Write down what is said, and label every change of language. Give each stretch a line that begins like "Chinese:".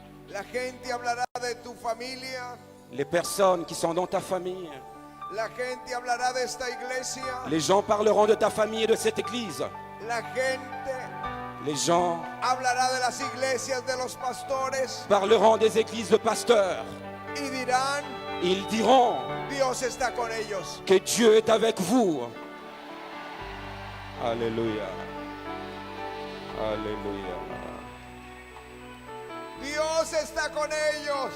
Spanish: La gente hablará de tu familia.
French: Les personnes qui sont dans ta famille,
Spanish: La gente hablará de esta iglesia.
French: les gens parleront de ta famille et de cette église.
Spanish: La gente
French: Les gens
Spanish: hablará de las iglesias de los pastores
French: parleront des églises de pasteurs.
Spanish: y dirán,
French: Ils diront
Spanish: Dios está con ellos.
French: que Dieu est avec vous. Alléluia. Alléluia.
Spanish: Dios está con ellos.